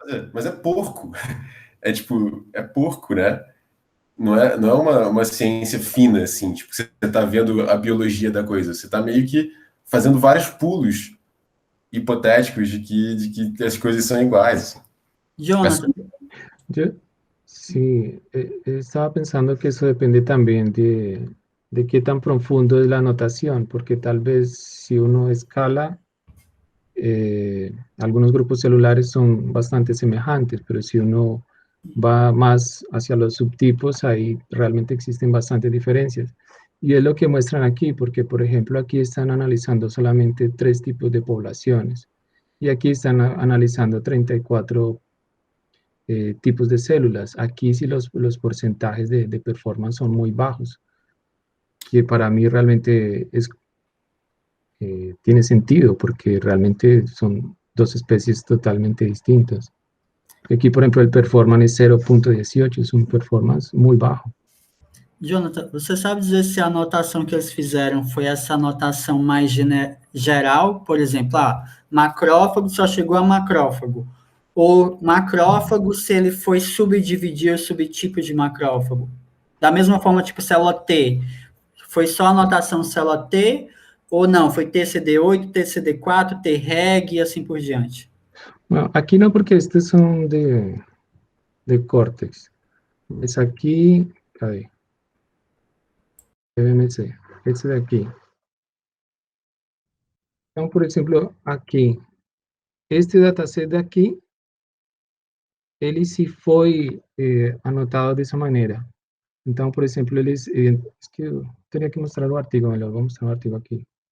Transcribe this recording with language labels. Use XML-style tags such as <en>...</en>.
<pt>Mas é porco. É tipo, é porco, né? Não é uma ciência fina, assim, tipo, você está vendo a biologia da coisa. Você está meio que fazendo vários pulos hipotéticos de que as coisas são iguais. Assim. Jonathan,</pt> <es>Sí, estaba pensando que eso depende también de qué tan profundo es la anotación, porque tal vez si uno escala, algunos grupos celulares son bastante semejantes, pero si uno va más hacia los subtipos, ahí realmente existen bastantes diferencias. Y es lo que muestran aquí, porque por ejemplo aquí están analizando solamente 3 tipos de poblaciones y aquí están analizando 34 tipos de células. Aquí sí los porcentajes de performance son muy bajos. que para mí realmente tiene sentido, porque realmente son dos especies totalmente distintas. Aquí, por ejemplo, el performance es 0.18, es un performance muy bajo.</es> <pt>Jonathan, você sabe dizer se a anotação que eles fizeram foi essa anotação mais geral? Por exemplo, macrófago só chegou a macrófago. Ou macrófago, se ele foi subdividir o subtipo de macrófago. Da mesma forma, tipo, célula T. Foi só a anotação célula T, ou não? Foi TCD8, TCD4, Treg e assim por diante.</pt> <es>Bueno, aquí no, porque estos son de córtex. Es aquí, ahí, PMC, este de aquí.</es> <pt>Então, por exemplo, aqui, este dataset daqui, ele se foi anotado dessa maneira. Então, por exemplo, eles...</pt> <es>es que</es> <pt>eu teria que mostrar o artigo, melhor, vou mostrar o artigo aqui.</pt>